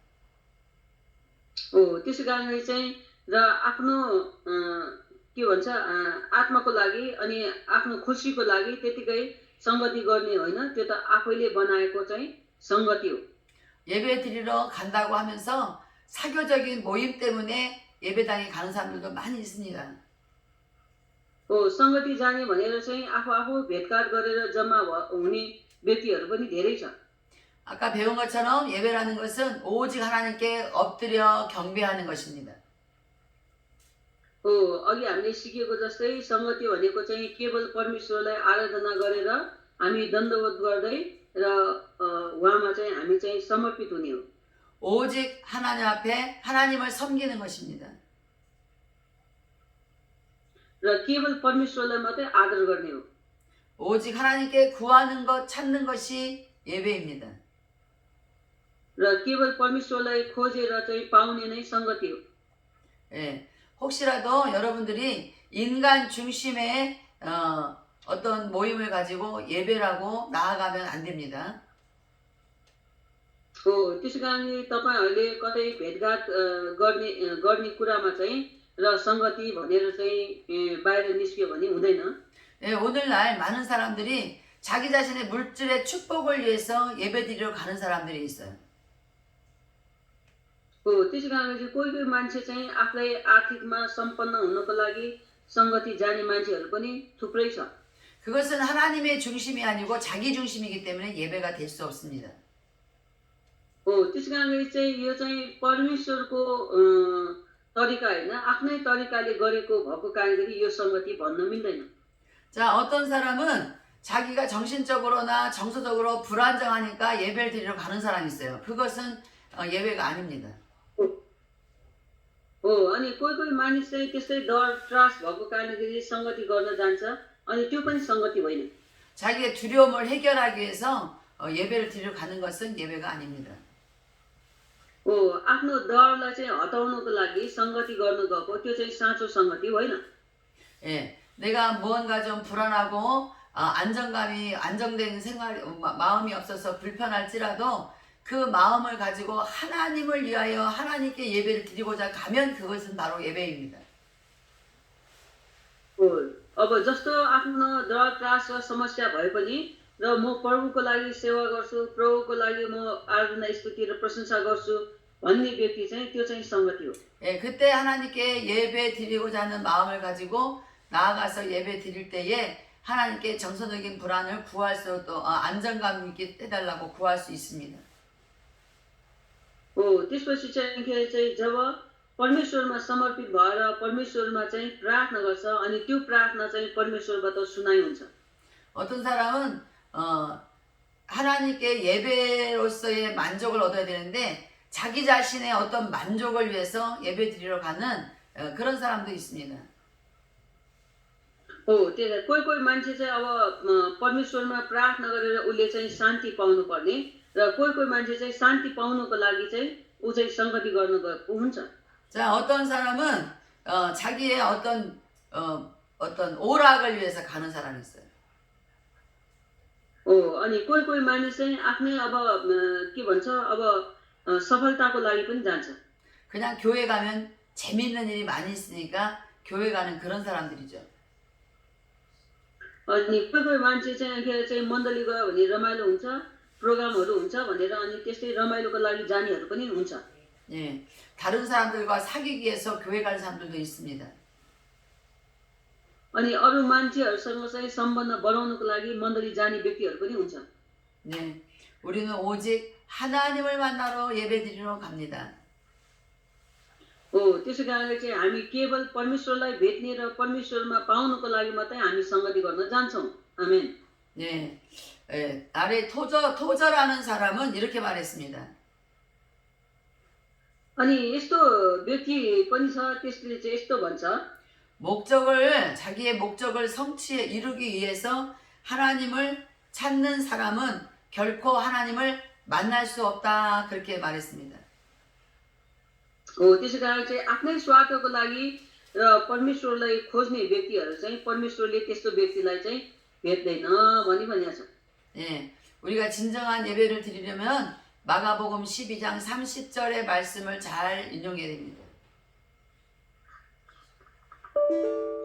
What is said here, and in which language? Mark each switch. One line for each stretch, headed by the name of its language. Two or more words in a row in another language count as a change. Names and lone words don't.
Nepali: त्यसै कारणले चाहिँ र आफ्नो के भन्छ आत्माको लागि अनि आफ्नो खुसीको लागि त्यतिकै संगति गर्ने होइन, त्यो त आफैले बनाएको चाहिँ संगति हो।
Korean: 예배 드리러 간다고 하면서 사교적인 모임 때문에 예배당에 가는 사람들도 많이 있습니다.
Nepali: संगति जाने भनेर चाहिँ आफू भेटघाट गरेर जम्मा हुने व्यक्तिहरू पनि धेरै छ।
Korean: 아까 배운 것처럼 예배라는 것은 오직 하나님께 엎드려 경배하는 것입니다.
Nepali: अघि हामीले सिकेको जस्तै संगति भनेको चाहिँ केवल परमेश्वरलाई आराधना गरेर हामी दण्डवत गर्दै र उहाँमा चाहिँ हामी चाहिँ समर्पित हुने हो।
Korean: 오직 하나님 앞에 하나님을 섬기는 것입니다.
Nepali: र केवल परमेश्वरलाई मात्रै आदर गर्ने हो।
Korean: 오직 하나님께 구하는 것, 찾는 것이 예배입니다.
Nepali: र केवल परमेश्वरलाई खोजेर चाहिँ पाउने नै संगति हो।
Korean: 예, 혹시라도 여러분들이 인간 중심의 어떤 모임을 가지고 예배라고 나아가면 안 됩니다.
Nepali: त्यसै कारणले तपाईहरूले कतै भेटघाट गर्ने कुरामा चाहिँ र संगति भनेर चाहिँ बाहिर निस्क्यो भने हुँदैन।
Korean: 예, 오늘날 많은 사람들이 자기 자신의 물질의 축복을 위해서 예배드리러 가는 사람들이 있어요.
Nepali: त्यसै कारणले चाहिँ कोही मान्छे चाहिँ आफूलाई आर्थिकमा सम्पन्न हुनको लागि संगति जाने मान्छेहरू पनि थुप्रै छ।
Korean: 그것은 하나님의 중심이 아니고 자기 중심이기 때문에 예배가 될 수 없습니다.
Nepali: त्यसै कारणले चाहिँ यो चाहिँ परमेश्वरको तरिका होइन आफ्नै तरिकाले गरेको भएको कारणले यो संगति भन्न मिल्दैन।
Korean: 자, 어떤 सा람은 자기가 정신적으로나 정서적으로 불안정하니까 예배를 드리러 가는 사람이 있어요. 그것은 예배가 아닙니다.
Nepali: हो अनि कोही कोही मानिस चाहिँ त्यस्तै डर त्रास भएको कारणले संगति गर्न जान्छ अनि त्यो पनि संगति होइन।
Korean: 자기의 두려움을 해결하기 위해서 예배를 드리러 가는 것은 예배가 아닙니다.
Nepali: हो आफ्नो डरलाई चाहिँ हटाउनको लागि संगति गर्नु गएको त्यो चाहिँ साँचो संगति होइन।
Korean: 예, 내가 무언가 좀 불안하고 안정감이 안정된 마음이 없어서 불편할지라도 그 마음을 가지고 하나님을 위하여 하나님께 예배를 드리고자 가면 그것은 바로 예배입니다.
Nepali: हो अब जस्तो आफ्नो डर त्रास वा समस्या भए पनि र म प्रभुको लागि सेवा गर्छु प्रभुको लागि म आराधना स्तुति र प्रशंसा गर्छु भन्ने व्यक्ति चाहिँ त्यो चाहिँ संगति हो।
Korean: 예, 그때 하나님께 예배 드리고자 하는 마음을 가지고 나아가서 예배 드릴 때에 하나님께 정서적인 불안을 구할 수 또 안정감 있게 해달라고 구할 수 있습니다.
Nepali: हो त्यसपछि चाहिँ जब परमेश्वरमा समर्पित भएर परमेश्वरमा चाहिँ प्रार्थना गर्छ अनि त्यो प्रार्थना चाहिँ परमेश्वरबाट सुनाइ हुन्छ।
Korean: 어떤 사람은 하나님께 예배로서의 만족을 얻어야 되는데 자기 자신의 어떤 만족을 위해서 예배 드리러 가는 그런 사람도 있습니다.
Nepali: हो त्यही कोही कोही मान्छे चाहिँ अब परमेश्वरमा प्रार्थना गरेर उसले चाहिँ शान्ति पाउनु पर्ने र कोही कोही मान्छे चाहिँ शान्ति पाउनुको लागि चाहिँ ऊ चाहिँ संगति गर्न गएको हुन्छ।
Korean: 자, 어떤 사람은 자기의 어떤 오락을 위해서 가는 사람이 있어요.
Nepali: हो अनि कोही कोही मानिस चाहिँ आफ्नै अब के भन्छ अब सफलताको लागि पनि जान्छ।
Korean: 그냥 교회 가면 재미있는 일이 많이 있으니까 교회 가는 그런 사람들이죠.
Nepali: अनि कोही कोही मान्छे चाहिँ मण्डली गयो भने रमाइलो हुन्छ प्रोग्रामहरू हुन्छ भनेर अनि त्यस्तै रमाइलोको लागि जानेहरू पनि हुन्छ।
Korean: 예, 다른 사람들과 사귀기 위해서 교회 가는 사람들도 있습니다.
Nepali: अनि अरू मान्छेहरूसँग चाहिँ सम्बन्ध बढाउनको लागि मण्डली जाने व्यक्तिहरू पनि हुन्छ।
Korean: 네, 우리는 ओ직 하나님을 만나러 예배드리러 갑니다.
Nepali: हो त्यसै कारणले चाहिँ हामी केवल परमेश्वरलाई भेट्ने र परमेश्वरमा पाउनको लागि मात्रै हामी संगति गर्न जान्छौँ। आमेन।
Korean: 네, 아래 토저라는 사람은 이렇게 말했습니다.
Nepali: अनि यस्तो व्यक्ति पनि छ त्यसले चाहिँ यस्तो भन्छ
Korean: 자기의 목적을 이루기 위해서 하나님을 찾는 사람은 결코 하나님을 만날 수 없다 그렇게 말했습니다.
Nepali: हो त्यसै कारण चाहिँ आफ्नै स्वार्थको लागि र परमेश्वरलाई खोज्ने व्यक्तिहरू चाहिँ परमेश्वरले त्यस्तो व्यक्तिलाई चाहिँ भेट्दैन भनी भनेको छ।
Korean: 예, 우리가 진정한 예배를 드리려면 마가복음 12장 30절의 말씀을 잘 인용해야 됩니다.